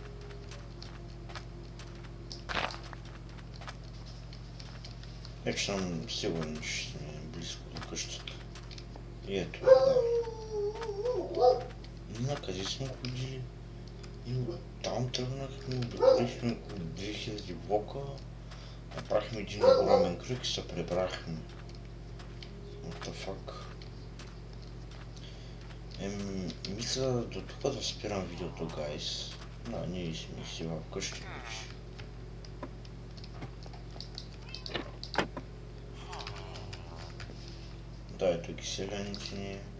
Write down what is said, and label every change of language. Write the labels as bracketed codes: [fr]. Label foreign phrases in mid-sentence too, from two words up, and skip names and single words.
[bg] Вече съм сигурен, че сме близко до къщата. И ето, да. И накъде сме ходили? И оттам тръгнахме, обиколихме около 2000 блока. Направихме един огромен кръг и се прибрахме. [en] What the fuck? [bg] Мисля до тук да спирам видеото, гайс. Да, ние сме си в къщи вече. Да, ето ги селяници ни.